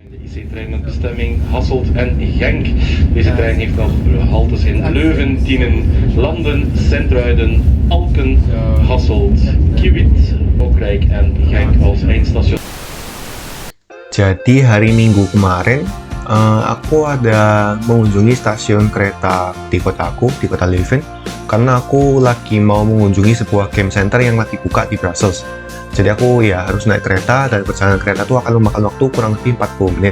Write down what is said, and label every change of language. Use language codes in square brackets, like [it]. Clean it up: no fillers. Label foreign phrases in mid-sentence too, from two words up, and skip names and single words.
[nl] De IC-trein met bestemming Hasselt en Genk. Deze trein heeft nog haltes in Leuven, Tienen, Landen, Sint-Truiden, Alken, Hasselt, Kiewit, Ookrijk en Genk als eindstation. [id] Jadi hari Minggu kemarin aku ada mengunjungi stasiun kereta di kotaku, di kota Leuven, karena aku lagi mau mengunjungi sebuah [en] game center [id] yang lagi buka di Brussels. Jadi aku ya harus naik kereta, dan perjalanan kereta itu akan memakan waktu kurang lebih 40 menit.